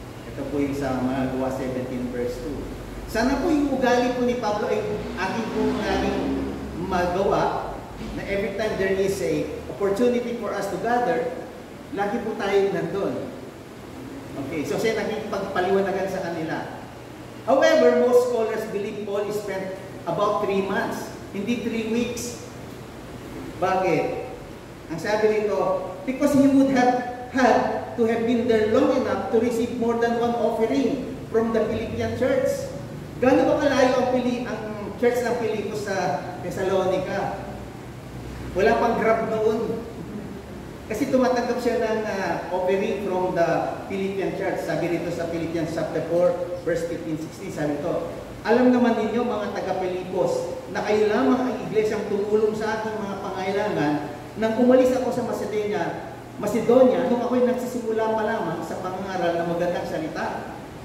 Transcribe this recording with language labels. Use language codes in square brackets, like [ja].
[tl] Ito po yung sa mga gawa 17 verse 2. Sana po yung ugali po ni Pablo ay ating po laging magawa na [en] every time there is a opportunity for us to gather, [tl] lagi po tayo nandun. Okay, so siya nakikipagpaliwanagan sa kanila. [en] However, most scholars believe Paul spent about 3 months, [tl] hindi [en] 3 weeks. [tl] Bakit? Ang sabi nito, [en] because he would have had to have been there long enough to receive more than one offering from the Philippian church. [tl] Gano'n ba kalayo ang church ng Pilipos sa Thessalonica? Wala pang grab noon. Kasi tumatanggap siya ng offering [en] from the Philippian church. [tl] Sabi rito sa Philippians chapter 4, verse 15-16, sabi ito, alam naman ninyo mga taga-Pilipos na kayo lamang ang iglesyang tumulong sa aking mga pangailangan nang umalis ako sa Macedonia nung ako'y nagsisimula pa lamang sa pangangaral ng magandang salita.